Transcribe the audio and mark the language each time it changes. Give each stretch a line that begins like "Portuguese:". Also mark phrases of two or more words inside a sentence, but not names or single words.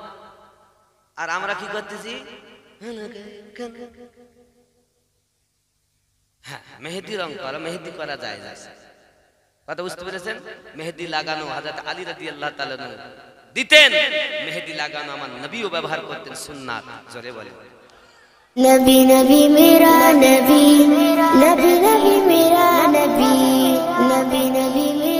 Bangla: আর আমরা কি করতেছি? হ্যাঁ, মেহেদি রং করা, মেহেদি করা যায়। কথা বুঝতে পেরেছেন? মেহেদি লাগানো হযরত আলী
Arabic: رضي الله تعالى
Bangla: দিতেন, মেহেদি লাগানো আমার নবীও ব্যবহার করতেন, সুন্নাত। জোরে বলেন
Urdu: نبی نبی میرا نبی، نبی نبی میرا نبی، نبی نبی